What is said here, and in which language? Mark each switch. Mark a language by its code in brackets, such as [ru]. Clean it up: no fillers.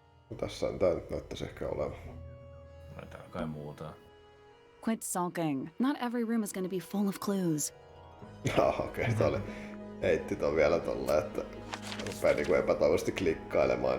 [fi] No, tässä on tää nyt näyttäisi ehkä olevan. No täällä kai muuta. [en] Quit sulking. Not every room is going to be full of clues. [fi] Okei, tää oli heitti ton vielä tolle, että rupee niinku epätoivoisesti klikkailemaan.